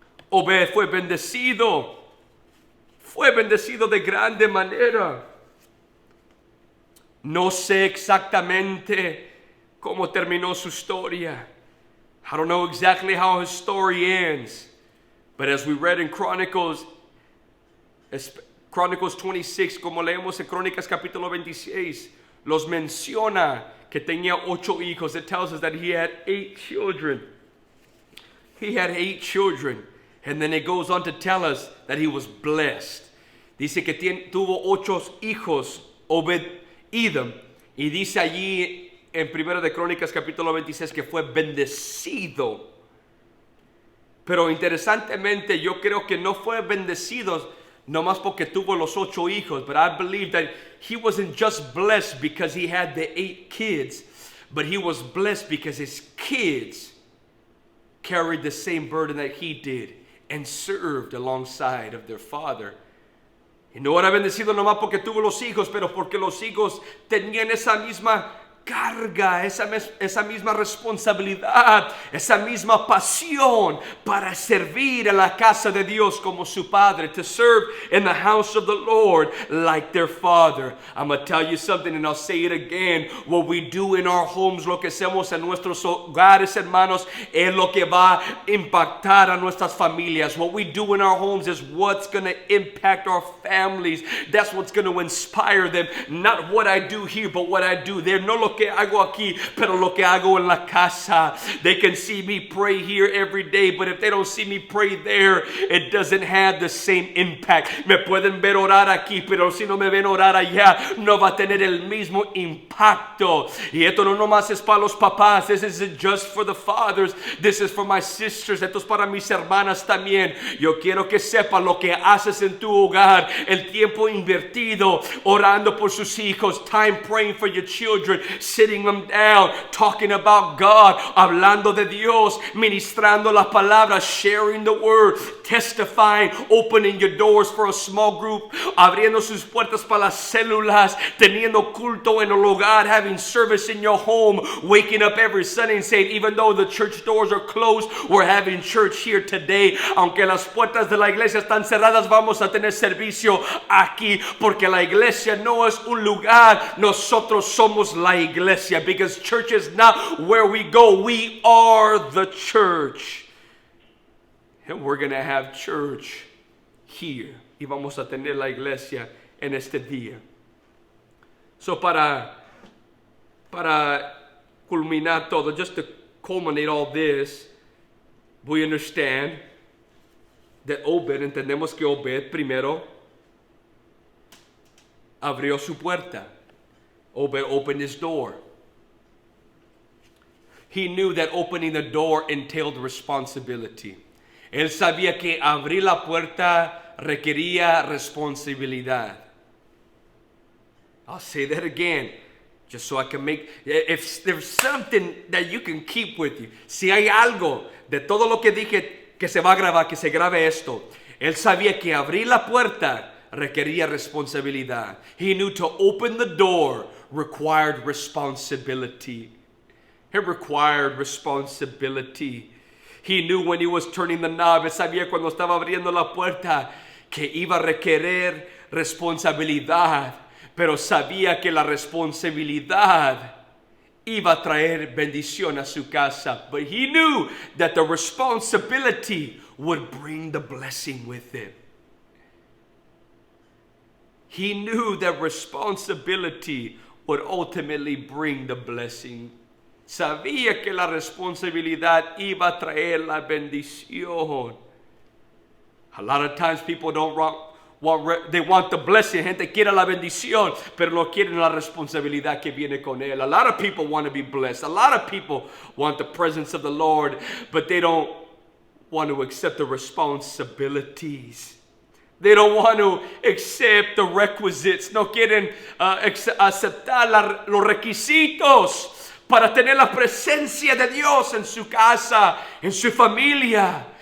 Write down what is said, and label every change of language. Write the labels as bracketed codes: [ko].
[es] Obed fue bendecido de grande manera. No sé exactamente cómo terminó su historia. [en] I don't know exactly how his story ends. But as we read in Chronicles 26, [es] como leemos en Crónicas capítulo 26, los menciona que tenía 8 hijos. [en] It tells us that he had 8 children. He had 8 children. And then it goes on to tell us that he was blessed. [es] Dice que tuvo 8 hijos, Obed-Edom. Y dice allí en 1 de Crónicas capítulo 26 que fue bendecido Pero interesantemente, yo creo que no fue bendecido nomás porque tuvo los 8 hijos. [en] But I believe that he wasn't just blessed because he had the 8 kids, but he was blessed because his kids carried the same burden that he did and served alongside of their father. [es] Y no era bendecido nomás porque tuvo los hijos, pero porque los hijos tenían esa misma carga, esa misma responsabilidad, esa misma pasión para servir a la casa de Dios como su padre, [en] to serve in the house of the Lord like their father. I'm going to tell you something and I'll say it again. What we do in our homes, [es] lo que hacemos en nuestros hogares, hermanos, es lo que va a impactar a nuestras familias. [en] What we do in our homes is what's going to impact our families. That's what's going to inspire them. Not what I do here, but what I do there. [es] No lo que hago aquí, pero lo que hago en la casa. [en] They can see me pray here every day, but if they don't see me pray there, it doesn't have the same impact. [es] Me pueden ver orar aquí, pero si no me ven orar allá, no va a tener el mismo impacto. Y esto no nomás es para los papás. [en] This isn't just for the fathers. This is for my sisters. [es] Esto es para mis hermanas también. Yo quiero que sepan lo que haces en tu hogar, el tiempo invertido orando por sus hijos, [en] time praying for your children, sitting them down, talking about God, [es] hablando de Dios, ministrando la palabra, [en] sharing the word, testifying, opening your doors for a small group, [es] abriendo sus puertas para las células, teniendo culto en el hogar, [en] having service in your home, waking up every Sunday and saying, even though the church doors are closed, we're having church here today. [es] Aunque las puertas de la iglesia están cerradas, vamos a tener servicio aquí, porque la iglesia no es un lugar, nosotros somos la iglesia, [en] because church is not where we go, we are the church. And we're going to have church here. [es] Y vamos a tener la iglesia en este día. So para culminar todo, [en] just to culminate all this, we understand that Obed, [es] entendemos que Obed primero abrió su puerta. [en] Obed opened his door. He knew that opening the door entailed responsibility. [es] Él sabía que abrir la puerta requería responsabilidad. [en] I'll say that again, just so I can make, if there's something that you can keep with you. [es] Si hay algo de todo lo que dije que se va a grabar, que se grabe esto. Él sabía que abrir la puerta requería responsabilidad. [en] He knew to open the door required responsibility. It required responsibility. He knew when he was turning the knob. [es] Él sabía cuando estaba abriendo la puerta que iba a requerir responsabilidad. Pero sabía que la responsabilidad iba a traer bendición a su casa. [en] But he knew that the responsibility would bring the blessing with it. He knew that responsibility would ultimately bring the blessing. [es] Sabía que la responsabilidad iba a traer la bendición. [en] A lot of times people don't they want the blessing. [es] Gente quiere la bendición, pero no quieren la responsabilidad que viene con él. [en] A lot of people want to be blessed. A lot of people want the presence of the Lord, but they don't want to accept the responsibilities. They don't want to accept the requisites. [es] No quieren aceptar los requisitos para tener la presencia de Dios en su casa, en su familia.